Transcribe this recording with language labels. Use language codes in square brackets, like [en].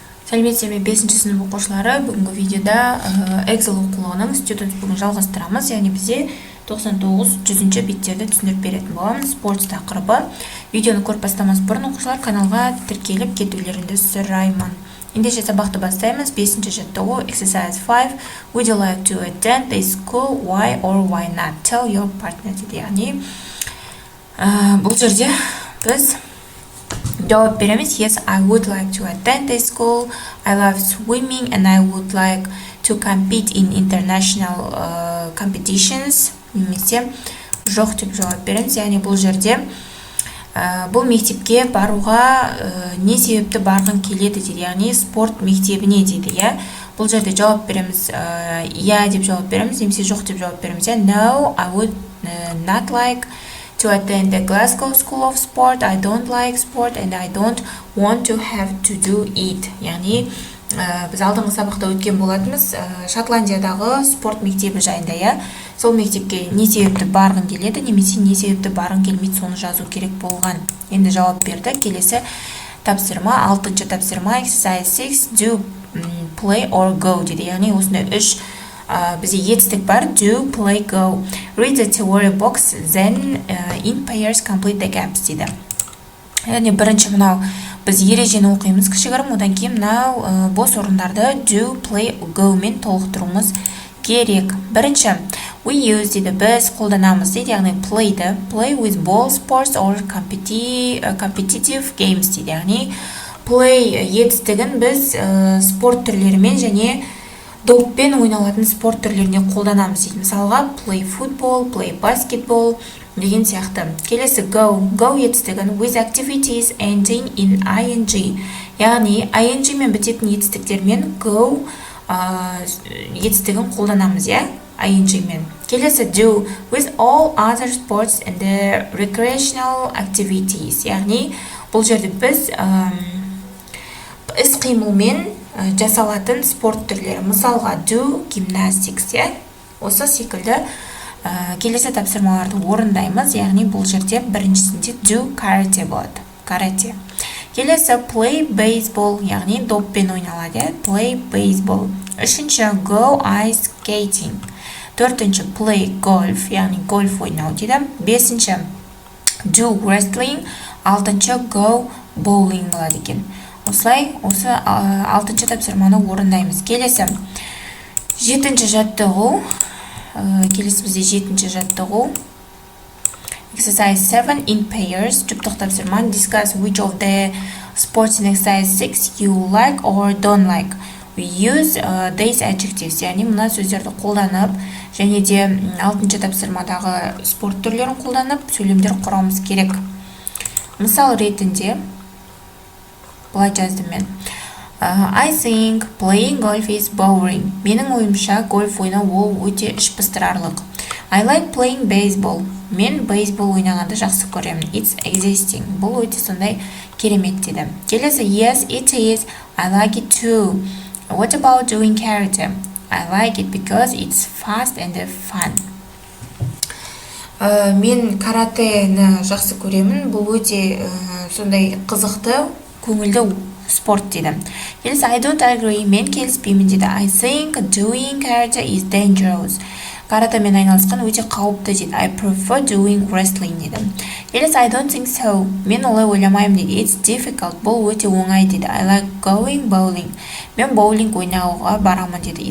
[kk] Сәлеметсіздер ме 5-ші сынып оқушылары, бүгінгі видеода Excel оқулығының Student бүгін жалғастырамыз. Яғни бізде 99-100 беттерді түсіндіріп беретін боламыз. Спорт тақырыбы. Видеоны көріп бастамас бұрын оқушылар каналға тіркеліп кетулеріңді сұраймын. Ендеше сабақты бастаймыз. 5-ші жаттығу Exercise 5. [en] Would you like to attend this school? Why or why not? Tell your partner [kk] дейді. Яғни бұл жерде біз жауап береміз. [en] Yes, I would like to attend this school. I love swimming and I would like to compete in international competitions. [kk] Немесе жоқ деп жауап береміз. Яғни бұл жерде бұл мектепке баруға не себепті барғың келеді дейді. Яғни спорт мектебіне дейді. Бұл жерде жауап береміз. Я деп жауап береміз. Немесе жоқ деп жауап береміз. [en] No, I would not like to attend the Glasgow School of Sport. I don't like sport and I don't want to have to do it. [kk] Яғни біз алдыңғы сабақта өткен болатынбыз Шотландиядағы спорт мектебі жайында. Сол мектепке не себепті барғың келеді, немесе не себепті барғың келмейді, соны жазу керек болған. Енді жауап берді. Келесі тапсырма, 6-шы тапсырма, [en] exercise 6, do, play or go [kk] дейді. Яғни осында 3 бізде етістік бар. [en] Do, play, go. Read the theory box, then in pairs complete the gaps [kk] дейді. Яғни бірінші мынау біз ережені оқимыз кішігірім, одан кейін мынау бос орындарды [en] do, play, go [kk] мен толықтыруымыз керек. Бірінші [en] we use [kk] дейді, біз қолданамыз дейді. Яғни [en] play with ball sports or competitive games [kk] дейді. Яғни play етістігін біз спорт түрлерімен және доппен ойналатын спорт түрлеріне қолданамыз дейді. Мысалға [en] play football, play basketball [kk] деген сияқты. Келесі [en] go [kk] етістігін [en] with activities ending in ing. [kk] Яғни ing мен бітетін етістіктермен go етістігін қолданамыз, ing мен. Келесі [en] do with all other sports and the recreational activities. [kk] Яғни бұл жерде біз іс-қимылмен жасалатын спорт түрлері. Мысалға [en] do gymnastics, [kk] осы секілді келесі тапсырмаларды орындаймыз. Яғни бұл жерде біріншісінде [en] do karate [kk] болады. Карате. Келесі [en] play baseball, [kk] яғни доппен ойналады. [en] Play baseball. [kk] Үшінші [en] go ice skating. [kk] Төртінші [en] play golf, [kk] яғни гольф ойнау дейді. Бесінші [en] do wrestling. [kk] Алтыншы [en] go bowling [kk] болады екен. Осылай, осы 6-шы тапсырманы орындаймыз. Келесі 7-ші жаттығу. Келесі бізде 7-ші жаттығу. [en] Exercise 7 in pairs. [kk] Жұптық тапсырма. [en] Discuss which of the sports in exercise 6 you like or don't like. We use these adjectives. [kk] Яғни мына сөздерді қолданып, және де 6-ші тапсырмадағы спорт түрлерін қолданып, сөйлемдер құрамыз керек. Мысал ретінде былай жаздым мен. [en] I think playing golf is boring. [kk] Менің ойымша гольф ойнау ол өте ішпыстырарлық. [en] I like playing baseball. [kk] Мен бейсбол ойнағанды жақсы көремін. [en] It's existing. [kk] Бұл өте сондай керемет дейді. Келесі [en] yes, it is. I like it too. What about doing karate? I like it because it's fast and fun. [kk] Мен каратені жақсы көремін. Бұл өте сондай қызықты, көңілді спорт дейді. Келесі [en] I don't agree. [kk] Мен келіспеймін дейді. [en] I think doing karate is dangerous. [kk] Каратемен айналысқан өте қауіпті дейді. [en] I prefer doing wrestling [kk] дейді. Келесі [en] I don't think so. [kk] Мен олай ойламаймын дейді. [en] It's difficult. [kk] Бұл өте оңай дейді. [en] I like going bowling. [kk] Мен боулинг ойнауға барамын дейді.